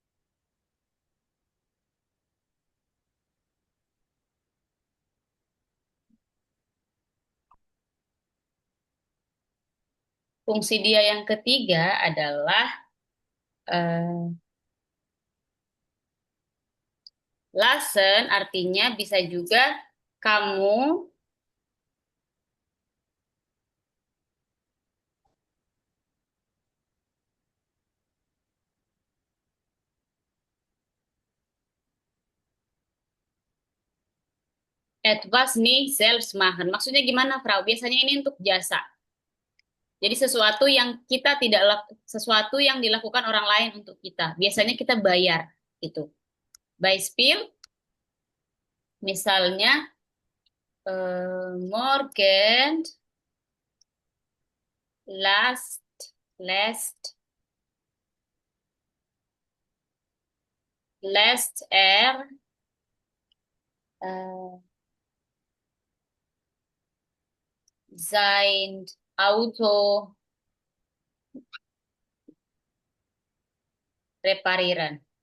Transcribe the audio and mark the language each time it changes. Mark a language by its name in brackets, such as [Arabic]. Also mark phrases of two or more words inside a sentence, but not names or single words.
[Indonesian] Fungsi dia yang ketiga adalah eh, lassen artinya bisa juga kamu [German] etwas nicht selbst machen. [Indonesian] Maksudnya gimana, Frau? Biasanya ini untuk jasa. Jadi sesuatu yang kita tidak sesuatu yang dilakukan orang lain untuk kita. Biasanya kita bayar gitu. [German] Beispiel, misalnya morgen last last last äh, sein Auto reparieren.